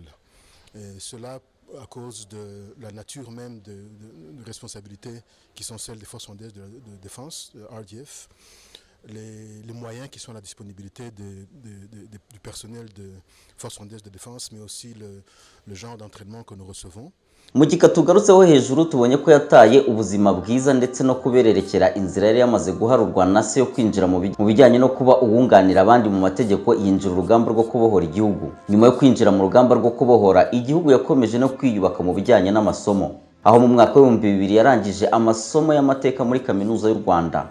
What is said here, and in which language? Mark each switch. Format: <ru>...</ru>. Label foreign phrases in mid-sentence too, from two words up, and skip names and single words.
<fr>Et cela à cause de la nature même de responsabilités qui sont celles des forces rwandaises de défense, de RDF, les moyens qui sont à la disponibilité du personnel de forces rwandaises de défense, mais aussi le genre d'entraînement que nous recevons.</fr> <rw>Mu gika tugarutseho hejuru tubonye ko yataye ubuzima bwiza ndetse no kubererekera inzira yari yamaze guharurwa na se yo kwinjira mu bijyanye no kuba uwunganira abandi mu mategeko, yinjira urugamba rwo kubohora igihugu. Nyuma yo kwinjira mu rugamba rwo kubohora igihugu yakomeje no kwiyubaka mu bijyanye n'amasomo, aho mu mwaka wa 2000 yarangije amasomo y'amateka muri kaminuza y'u Rwanda.</rw>